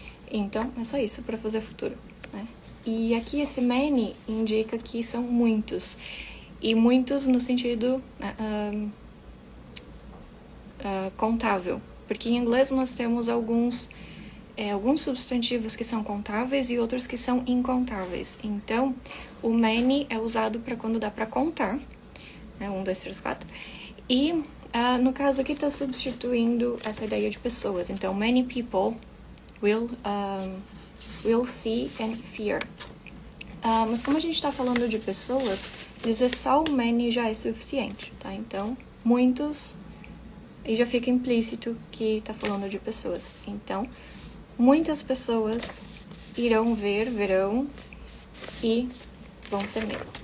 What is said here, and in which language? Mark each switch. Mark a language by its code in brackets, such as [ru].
[pt] Então, é só isso para fazer futuro, né? E aqui esse many indica que são muitos, e muitos no sentido contável, porque em inglês nós temos alguns substantivos que são contáveis e outros que são incontáveis. Então, o many é usado para quando dá para contar, né? 1, 2, 3, 4. E, no caso aqui, está substituindo essa ideia de pessoas. Então, [en] many people will see and fear. [pt] Mas como a gente está falando de pessoas, dizer só o many já é suficiente, tá? Então, muitos, e já fica implícito que está falando de pessoas. Então, muitas pessoas verão e vão temer.